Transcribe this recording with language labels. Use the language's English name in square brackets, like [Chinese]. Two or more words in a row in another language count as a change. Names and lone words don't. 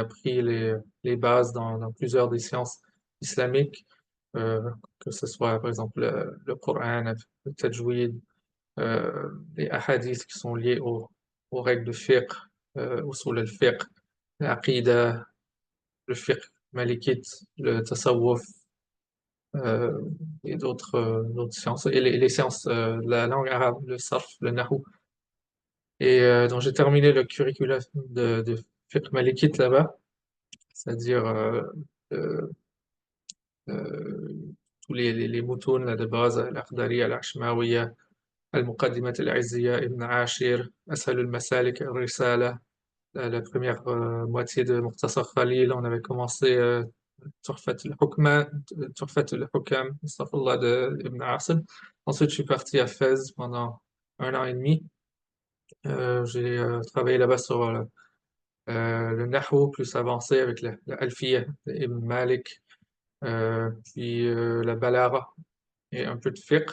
[French] appris les bases dans plusieurs des sciences islamiques, euh, que ce soit par exemple le Coran, le tajwid, les hadiths qui sont liés aux règles de fiqh, [Arabic] أصول الفقه, [French] l'aqida, le fiqh malikite, le tasawwuf, euh, et d'autres sciences, et les sciences de la langue arabe, le sarf, le nahou. Et donc j'ai terminé le curriculum de fiqh malikite là-bas, c'est-à-dire euh, euh, tous les moutoun là, de base, al-Akhdari, al-Ashmawiya, al-Muqaddimat al-Izziya, Ibn Ashir, Ashal al-Masalik, al-Risala, la première moitié de Mukhtasar Khalil. On avait commencé Tuhfat al-Hukma, Tuhfat al-Hukam, astaghfirullah, de Ibn Asim. Ensuite, je suis parti à Fès pendant un an et demi. J'ai travaillé là-bas sur le Nahwu plus avancé avec la Alfiya d'Ibn Malik, puis la Balara et un peu de fiqh.